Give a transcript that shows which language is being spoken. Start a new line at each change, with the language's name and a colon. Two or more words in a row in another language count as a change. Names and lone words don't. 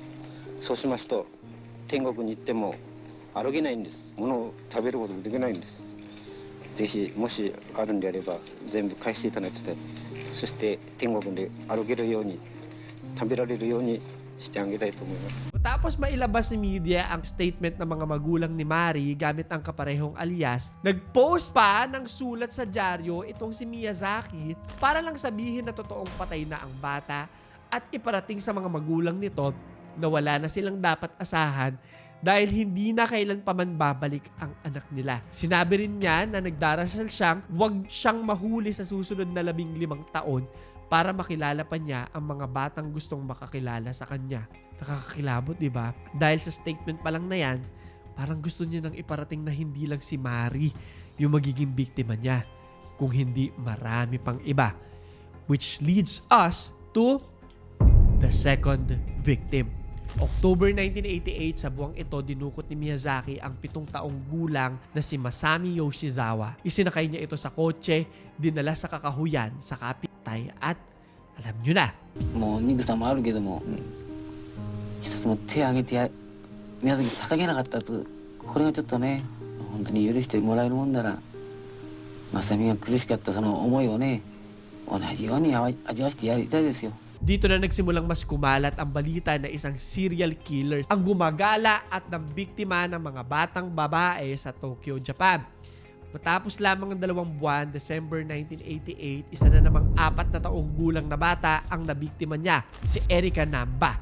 Japanese: そうしますと天国に行っても歩けないんです。物を食べることもできないんです。ぜひもしあるんであれば全部返していただきたい。そして天国で歩けるように食べられるようにしてあげたいと思います。
Filipino: Tapos mailabas ni media ang statement ng mga magulang ni Mari gamit ang kaparehong alias, nag-post pa ng sulat sa dyaryo itong si Miyazaki para lang sabihin na totoong patay na ang bata at iparating sa mga magulang nito na wala na silang dapat asahan dahil hindi na kailan pa man babalik ang anak nila. Sinabi rin niya na nagdarasal siyang wag siyang mahuli sa susunod na 15 taon para makilala pa niya ang mga batang gustong makakilala sa kanya. Nakakakilabot, di ba? Dahil sa statement pa lang na yan, parang gusto niya nang iparating na hindi lang si Mari yung magiging biktima niya, kung hindi marami pang iba.
English: Which leads us to the second victim. October 1988,
Filipino: sa buwang ito, dinukot ni Miyazaki ang 7 taong gulang na si Masami Yoshizawa. Isinakay niya ito sa kotse, dinala sa kakahuyan sa kapitay at alam nyo na.
Japanese: もう妊婦さんもあるけども、一つも手を挙げて宮崎捧げなかったと、これがちょっとね、本当に許してもらえるもんなら、正美が苦しかったその思いをね、同じように味わしてやりたいですよ。
Filipino: Dito na nagsimulang mas kumalat ang balita na isang serial killer ang gumagala at nambiktima ng mga batang babae sa Tokyo, Japan. Matapos lamang ng 2 buwan, December 1988, isa na namang 4 na taong gulang na bata ang nabiktima niya, si Erika Namba.